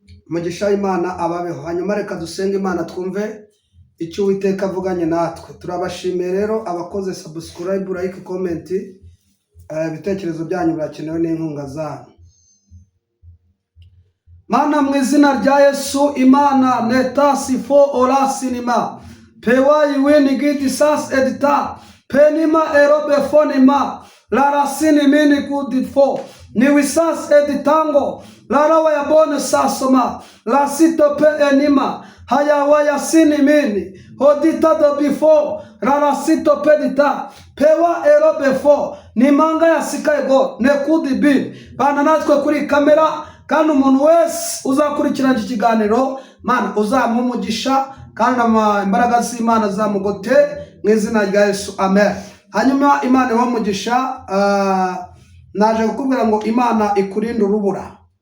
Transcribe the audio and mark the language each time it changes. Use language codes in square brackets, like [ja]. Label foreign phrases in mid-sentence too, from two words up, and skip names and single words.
[rw] Umugisha w'Imana ababeho. Hanyuma reka dusenge Imana twumve icyo Uwiteka avuganye natwe. Turabashimiye rero abakoze [en] subscribe, like, comment. [rw] Eh, ibitekerezo byanyu birakenewe n'inkunga zanyu. Mana, mu izina rya Yesu, Imana, neta sifo ora sinima. Pewa iwe ni gidi sas edita. Penima erobe fonima. La rasini mini gudi fo. Ni wisas editango. La rawa ya bone sasoma. La sito pe enima. Haya wa ya sini mini. Hodita do bifo. La rasito pedita. Pewa erobe fo. Ni manga ya sikai go. Ne kudi bin. Bana natwe kuri kamera. Kandi umuntu wese uzakurikirana iki kiganiro, Mana, uzamuha umugisha, kandi ama-, imbaraga z'Imana zamugote, mu izina rya Yesu. Amen. Hanyuma Imana ibahe umugisha, ah, naje kukubwira ngo Imana ikurinde urubura.